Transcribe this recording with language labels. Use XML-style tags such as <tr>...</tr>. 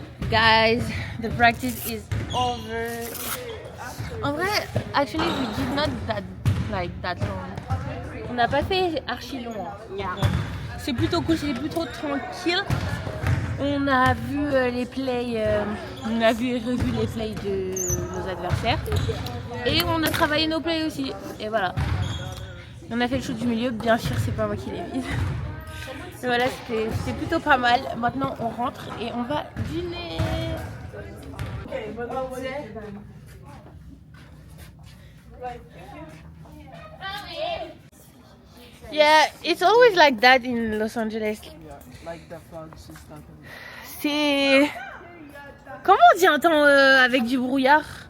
<en>Guys, the practice is over. En vrai, actually we did not that long.</en> <fr>On n'a pas fait archi long. C'est plutôt cool, c'est plutôt tranquille. On a vu les plays, on a vu et revu les plays de nos adversaires. Et on a travaillé nos plays aussi. Et voilà. On a fait le shoot du milieu, bien sûr c'est pas moi qui l'ai mis. Et voilà, c'était plutôt pas mal. Maintenant on rentre et on va dîner.</fr> <en>Yeah, it's always like that in Los Angeles.</en> <fr>C'est... Comment on dit un temps avec du brouillard?</fr>